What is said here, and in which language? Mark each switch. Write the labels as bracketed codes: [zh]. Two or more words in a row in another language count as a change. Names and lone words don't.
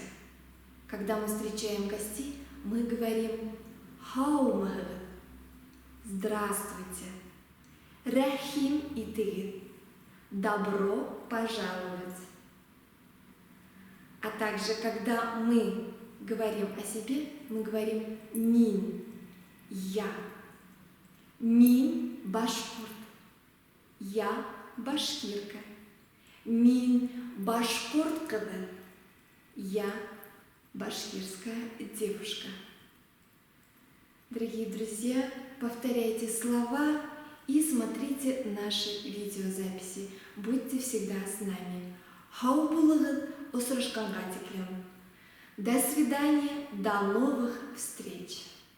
[ru] Когда мы встречаем гостей, мы говорим «Хаумагы», «Здравствуйте», [ba] «Рахим итыгы», [ru] «Добро пожаловать». А также, когда мы говорим о себе, мы говорим «мин», «я». [ba] «Мин» – башкорт, [ru] «я» – башкирка. [ba] «Мин» – башкорт кызы, [ru] «я» – башкирская девушка. Дорогие друзья, повторяйте слова и смотрите наши видеозаписи. Будьте всегда с нами. До свидания, до новых встреч!